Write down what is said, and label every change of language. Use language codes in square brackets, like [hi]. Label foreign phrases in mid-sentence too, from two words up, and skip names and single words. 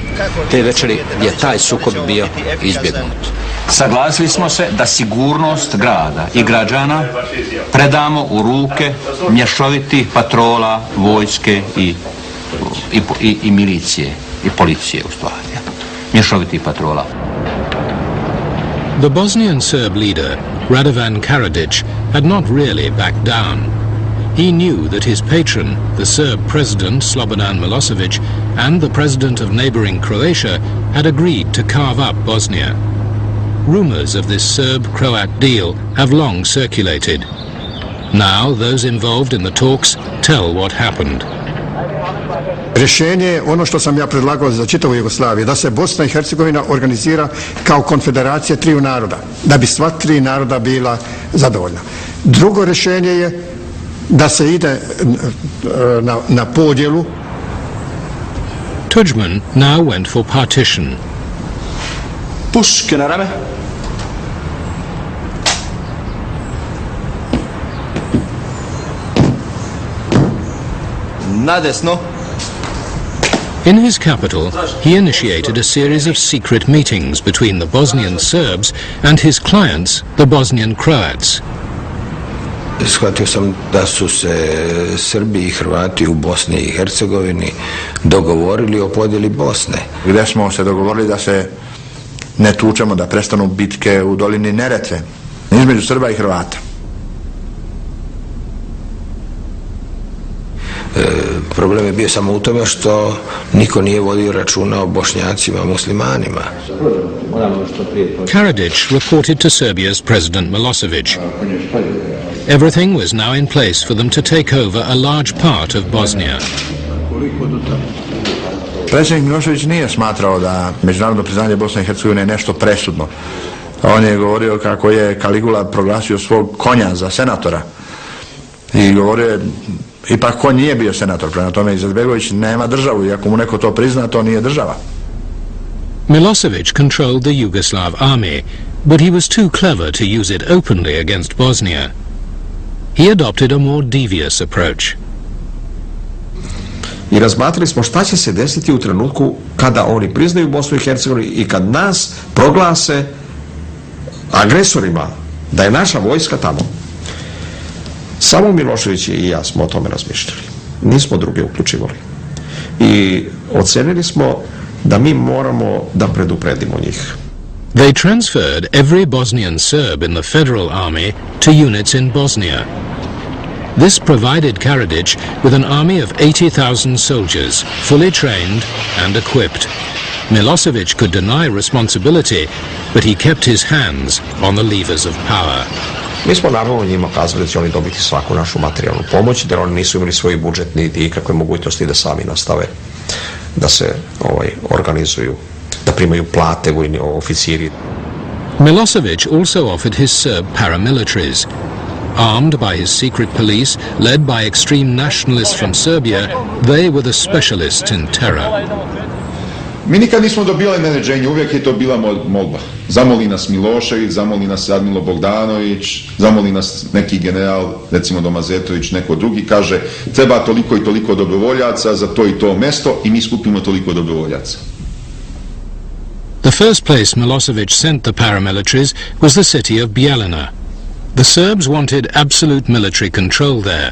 [sr] Te večeri je taj sukob bio izbjegnut. Saglasili smo se da sigurnost grada i građana predamo u ruke mješovitih patrola, vojske i milicije i policije u stvari. Mješovitih patrola. [en] The Bosnian Serb leader, Radovan Karadzic, had not really backed down. He knew that his patron, the Serb president Slobodan Milosevic, and the president of neighboring Croatia had agreed to carve up Bosnia. Rumors of this Serb-Croat deal have long circulated. Now those involved in the talks tell what happened. [hr] Rješenje je ono što sam ja predlagao za čitavu Jugoslaviju, da se Bosna i Hercegovina organizira kao konfederacija triju naroda, da bi sva 3 naroda bila zadovoljna. Drugo rješenje je da se ide na podjelu. [en] Tudjman now went for partition. [sr] Puške na rame. Na desno. [en] In his capital, he initiated a series of secret meetings between the Bosnian Serbs and his clients, the Bosnian Croats. [bs] Shvatio sam da su se Srbi i Hrvati u Bosni i Hercegovini dogovorili o podjeli Bosne. Gdje smo se dogovorili da se ne tučemo, da prestanu bitke u dolini Neretve između Srba i Hrvata. Problem je bio samo u tome što niko nije vodio računa o Bošnjacima, muslimanima. [en] Karadzic reported to Serbia's President Milosevic. Everything was now in place for them to take over a large part of Bosnia. [sr] Predsjednik Milošević nije smatrao da međunarodno priznanje Bosne i Hercegovine je nešto presudno. On je govorio kako je Kaligula proglasio svog konja za senatora. I govorio je, ipak konj nije bio senator, prema tome Izetbegović nema državu, i ako mu neko to prizna, to nije država. [en] Milosevic controlled the Yugoslav army, but he was too clever to use it openly against Bosnia. He adopted a more devious approach. [sr] I razmatrali smo šta će se desiti u trenutku kada oni priznaju Bosnu i Hercegovinu i kad nas proglase agresorima, da je naša vojska tamo. Samo Milošević i ja smo o tome razmišljali. Nismo druge uključivali. I ocenili smo da mi moramo da predupredimo njih. [en] They transferred every Bosnian Serb in the Federal Army to units in Bosnia. This provided Karadzic with an army of 80,000 soldiers, fully trained and equipped. Milosevic could deny responsibility, but he kept his hands on the levers of power. [sr] Mi smo naravno njima kazali da će oni dobiti svaku našu materijalnu pomoć, jer oni nisu imali svoj budžet niti ikakve mogućnosti da sami nastave da se organizuju, da primaju plate vojni oficiri. [en] Milosevic also offered his Serb paramilitaries. Armed by his secret police, led by extreme nationalists from Serbia, they were the specialists in terror. [sr] Mi nikad nismo dobili naređenje, uvijek je to bila molba. Zamoli nas Milošević, zamoli nas Admilo Bogdanović, zamoli nas neki general, recimo Domazetović, neko drugi, kaže treba toliko i toliko dobrovoljaca za to i to mesto i mi skupimo toliko dobrovoljaca. [en] The first place Milosevic sent the paramilitaries was the city of Bijeljina. The Serbs wanted absolute military control there.